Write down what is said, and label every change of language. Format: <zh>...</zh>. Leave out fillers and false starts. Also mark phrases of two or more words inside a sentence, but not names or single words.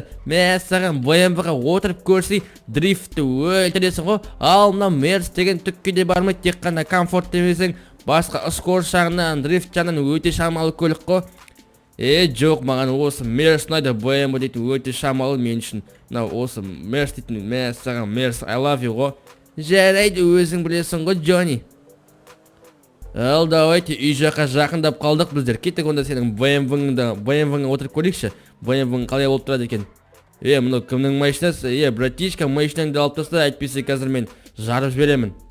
<kk>Мен саған BMW-ға отырып көрсей, дрифтті өлтіресің ғой. Ал мына Мерс деген түкке де бармай, тек қана комфорт демесең, басқа скорость жағынан, дрифт жағынан өте шамалы көлік қой. Жоқ, маған осы Мерс ұнайды. BMW дейтін өте шамалы мен үшін. Осы Мерс дейтін, мен саған Мерс,</kk> <en>I love you ғой.</en> <kk>Жарайды, өзің білесің ғой Джонни. Ал давайте, үй жаққа жақындап қалдық біздер. Кеттік, онда сенің BMW-ңа отырып көрейікші. BMW-ң қалай болып тұрады екен? Мұны кімнің машинасы? Братишка, машинаңды алып таста, әйтпесе қазір мен жарып жіберемін.</kk>